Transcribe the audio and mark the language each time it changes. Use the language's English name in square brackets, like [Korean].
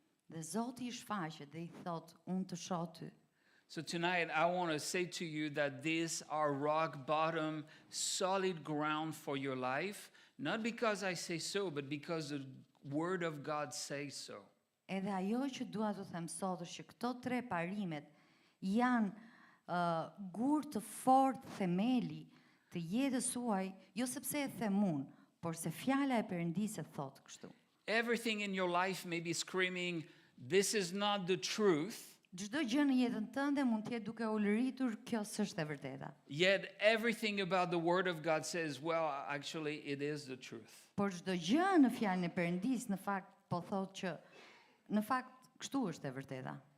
[Albanian] Dhe Zoti I shfaqet dhe I thot, unë të shoh ty. [English] So tonight, I want to say to you that these are rock bottom, solid ground for your life Not because I say so, but because the Word of God says so. [Albanian] Edhe ajo që dua të them sot është që këto tre parimet janë gur të fortë themeli të jetës suaj, jo sepse e them unë, por se fjala e Perëndisë e thotë kështu. [English] Everything in your life may be screaming, this is not the truth. [Albanian] Çdo gjë në jetën tënde mund të jetë duke u lëritur, kjo s'është e vërteta. [English] Yet everything about the Word of God says, well, actually, it is the truth. [Albanian] Por çdo gjë në fjalën e Perëndisë në fakt po thotë që në fakt kështu është e vërteta.